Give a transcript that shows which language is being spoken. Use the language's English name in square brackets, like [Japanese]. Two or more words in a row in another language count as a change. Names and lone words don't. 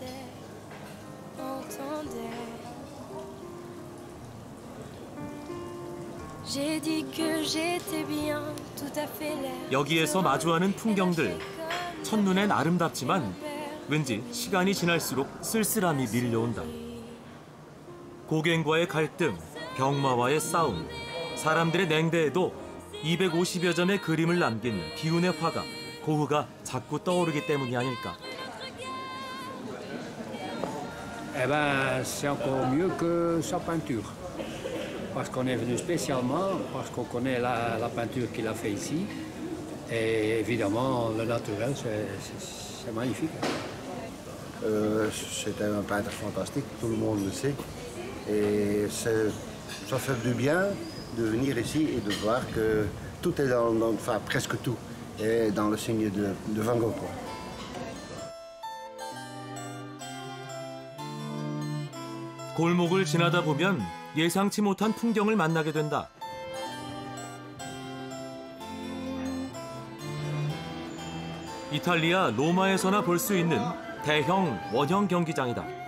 [Korean] 여기에서 마주하는 풍경들, 첫눈엔 아름답지만 왠지 시간이 지날수록 쓸쓸함이 밀려온다. 고갱과의 갈등, 병마와의 싸움, 사람들의 냉대에도 250여 점의 그림을 남긴 비운의 화가 고흐가 자꾸 떠오르기 때문이 아닐까. [French] eh ben, c'est encore mieux que sa peinture. Parce qu'on est venu spécialement, parce qu'on connaît la peinture qu'il a fait ici. Et évidemment, le naturel, c'est magnifique. C'est un peintre fantastique, tout le monde le sait. Et ça fait du bien de venir ici et de voir que tout est enfin presque tout, est dans le signe de Van Gogh. quoi. [Korean] 골목을 지나다 보면 예상치 못한 풍경을 만나게 된다. 이탈리아 로마에서나 볼 수 있는 대형 원형 경기장이다.